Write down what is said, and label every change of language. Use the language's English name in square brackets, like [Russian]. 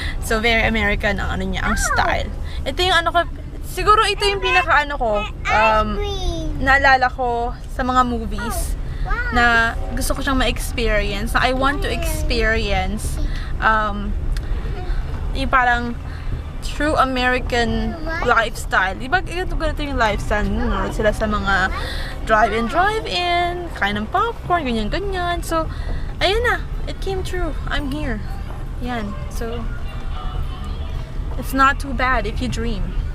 [Filipino] So, very American ang ano niya, ang style. Ito yung ano ko, siguro ito yung pinaka ano ko, naalala ko sa mga movies na gusto ko siyang ma-experience. [English] I want to experience [Filipino] yung parang [English] true American lifestyle. [Filipino] Diba ganito yung lifestyle? Nanonood sila sa mga drive-in, kain ng popcorn, ganyan. [English] So, [Filipino] ayun na. [English] It came true. I'm here. Yan. So, it's not too bad if you dream.